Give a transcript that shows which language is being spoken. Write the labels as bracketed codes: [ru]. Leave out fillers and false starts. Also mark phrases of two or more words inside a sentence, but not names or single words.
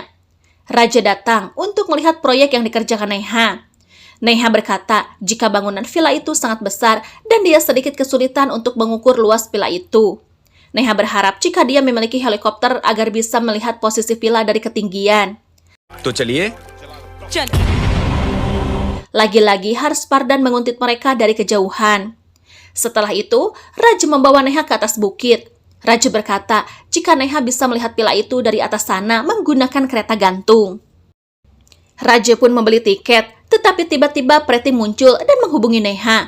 [id] Raja datang untuk melihat proyek yang dikerjakan Neha. Neha berkata jika bangunan villa itu sangat besar dan dia sedikit kesulitan untuk mengukur luas villa itu. Neha berharap jika dia memiliki helikopter agar bisa melihat posisi villa dari ketinggian. [hi] तो चलिए. चल [id] Lagi-lagi Harshvardhan menguntit mereka dari kejauhan. Setelah itu, Raja membawa Neha ke atas bukit. Raja berkata jika Neha bisa melihat villa itu dari atas sana menggunakan kereta gantung. Raja pun membeli tiket, tetapi tiba-tiba Preti muncul dan menghubungi Neha.